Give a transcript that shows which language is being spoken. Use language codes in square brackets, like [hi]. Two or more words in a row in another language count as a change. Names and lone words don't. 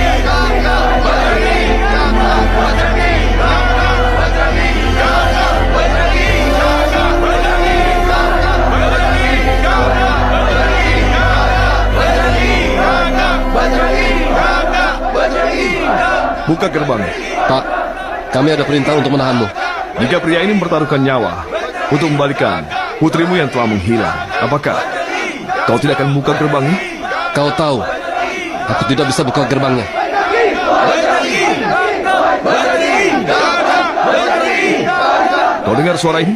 [id] Kakak Bajrangi! Kakak Bajrangi! Kakak Bajrangi! Kakak Bajrangi! Kakak Bajrangi! Kakak Bajrangi! Kakak Bajrangi! Kakak Bajrangi! Kakak Bajrangi! Kakak Bajrangi! Buka gerbang. Pak, kami ada perintah untuk menahanmu. Jika pria ini mempertaruhkan nyawa untuk membalikan putrimu yang telah menghilang, apakah kau tidak akan membuka gerbangnya? Kau tahu, aku tidak bisa buka gerbangnya. Kau dengar suara ini?